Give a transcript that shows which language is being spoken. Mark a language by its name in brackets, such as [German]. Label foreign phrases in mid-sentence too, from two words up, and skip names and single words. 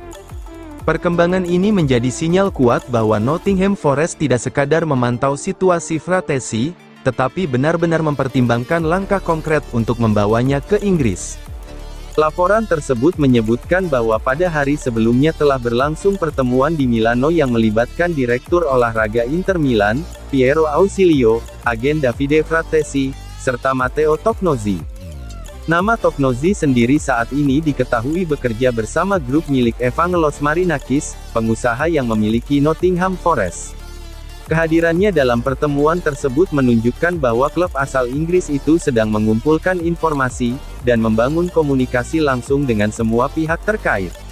[Indonesian] Perkembangan ini menjadi sinyal kuat bahwa Nottingham Forest tidak sekadar memantau situasi Fratesi, tetapi benar-benar mempertimbangkan langkah konkret untuk membawanya ke Inggris. Laporan tersebut menyebutkan bahwa pada hari sebelumnya telah berlangsung pertemuan di Milano yang melibatkan Direktur Olahraga Inter Milan, Piero Ausilio, agen Davide Fratesi, serta Matteo Tocnozzi. Nama Tocnozzi sendiri saat ini diketahui bekerja bersama grup milik Evangelos Marinakis, pengusaha yang memiliki Nottingham Forest. Kehadirannya dalam pertemuan tersebut menunjukkan bahwa klub asal Inggris itu sedang mengumpulkan informasi, dan membangun komunikasi langsung dengan semua pihak terkait.